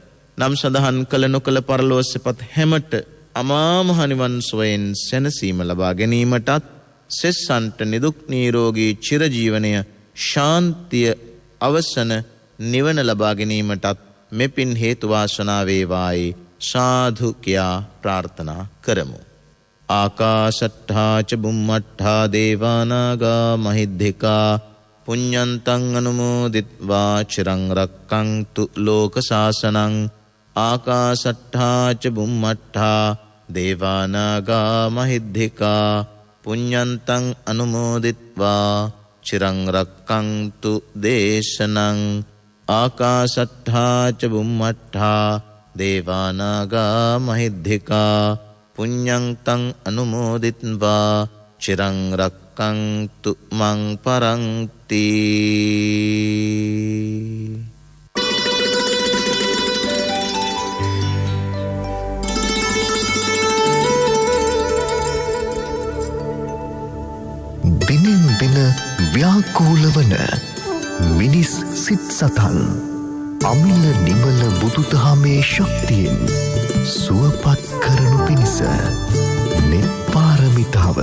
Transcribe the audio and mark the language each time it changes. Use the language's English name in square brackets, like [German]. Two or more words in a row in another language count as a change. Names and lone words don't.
[Sinhala] නම් සඳහන් කළ නොකළ පරලොව සැපත් හැමට අමා මහ නිවන් සුවයෙන් සැනසීම ලබා ගැනීමටත් සෙස්සන්ට නිදුක් නිරෝගී චිරජීවනය ශාන්තිය අවසන නිවන ලබා ගැනීමටත් මෙපින් හේතු වාසනා වේවායි සාදු කියා ප්‍රාර්ථනා කරමු. [Pali] ආකාශට්ඨා ච බුම්මට්ඨා දේවානාගා මහිද්దికා පුඤ්ඤන්තං අනුමෝදිත්වා චිරං රක්ඛන්තු ලෝක සාසනං. ආකාශට්ඨා ච බුම්මට්ඨා දේවානාගා මහිද්దికා පුඤ්ඤන්තං අනුමෝදිත්වා චිරං රක්ඛන්තු දේශනං. ආකාශට්ඨා ච බුම්මට්ඨා දේවානාගා මහිද්దికා පුඤ්ඤං අනුමෝදිත්වා චිරං රක්ඛන්තු මං පරන්ති. [Sinhala] දිනෙන් දින ව්‍යාකූල වන මිනිස් සිත් සතන් අමිල නිමල බුදුදහමේ ශක්තියෙන් සුවපත් කරනු පිණිස නිර්පාරමිතාව